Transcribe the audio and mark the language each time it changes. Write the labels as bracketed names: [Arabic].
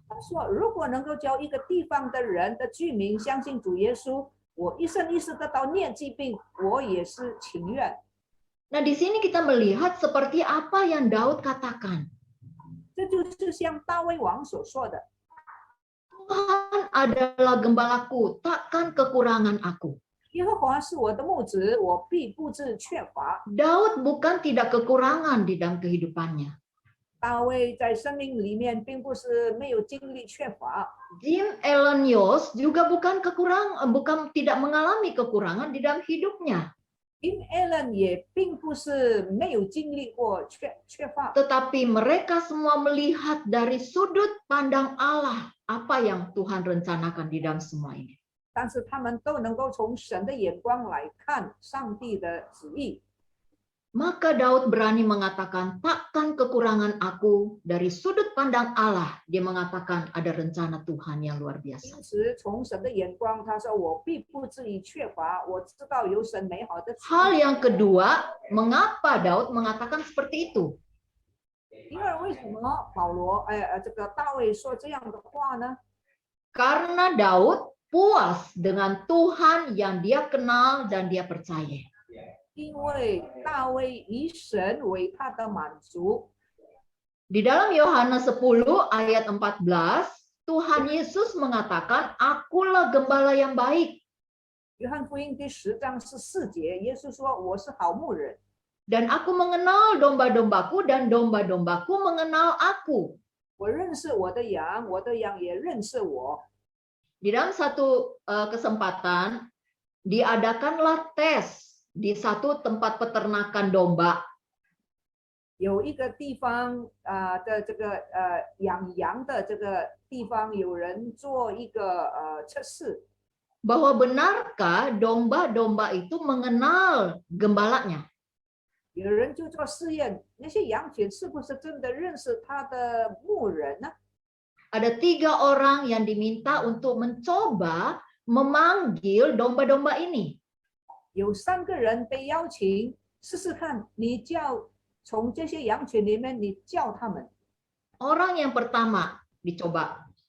[Chinese] 他说，如果能够叫一个地方的人的居民相信主耶稣，我一生一世得到疟疾病，我也是情愿。 [Indonesian] Nah, di sini kita melihat seperti apa yang Daud katakan. [Chinese] 这就是像大卫王所说的， [Indonesian] Tuhan adalah gembalaku, takkan kekurangan aku. [Chinese] 耶和华是我的牧子，我必不致缺乏。 [Indonesian] Daud bukan tidak kekurangan di dalam kehidupannya. [Chinese] 大卫在生命里面并不是没有经历缺乏， [Indonesian] Jim Elliot Yost juga bukan tidak mengalami kekurangan di dalam hidupnya. [Chinese] Jim Allen 也并不是没有经历过缺乏， [Indonesian] Tetapi mereka semua melihat dari sudut pandang Allah apa yang Tuhan rencanakan di dalam semua ini. [Chinese] 但是他们都能够从神的眼光来看上帝的旨意。 [Indonesian] Maka Daud berani mengatakan, takkan kekurangan aku. Dari sudut pandang Allah, dia mengatakan ada rencana Tuhan yang luar [Chinese] 因 [Indonesian] biasa. [Chinese] 此，从神的眼光，他说：“我必不至于缺乏，我知道有神美好的旨 [Indonesian] Hal [Chinese] 意。 [Indonesian] yang kedua, mengapa Daud mengatakan seperti itu? ” [Chinese] 因为为什么这个大卫说这样的话呢？ [Indonesian] Karena Daud puas dengan Tuhan yang dia kenal dan dia percaya. [Chinese] 因为大卫以神为他的满足。 [Indonesian] Di dalam Yohanes 10 ayat 14, Tuhan Yesus mengatakan, akulah gembala yang baik. [Chinese] 约翰福音第10章14节，耶稣说：“我是好牧人， [Indonesian] Dan aku mengenal domba-dombaku dan domba-dombaku mengenal aku. [Chinese] 我认识我的羊，我的羊也认识我。” [Indonesian] Di dalam satu kesempatan, diadakanlah tes di satu tempat peternakan domba. [Chinese] 有一个地方的这个养羊的这个地方，有人做一个测试， [Indonesian] Bahwa benarkah domba-domba itu mengenal gembalanya? [Chinese] 有人就做试验，那些羊群是不是真的认识他的牧人呢？ [Indonesian] Ada 3 orang yang diminta untuk mencoba memanggil domba-domba ini. [Chinese] 有3个人被邀请试试看，你从这些羊群里面你叫他们。 [Indonesian] Orang yang pertama dicoba.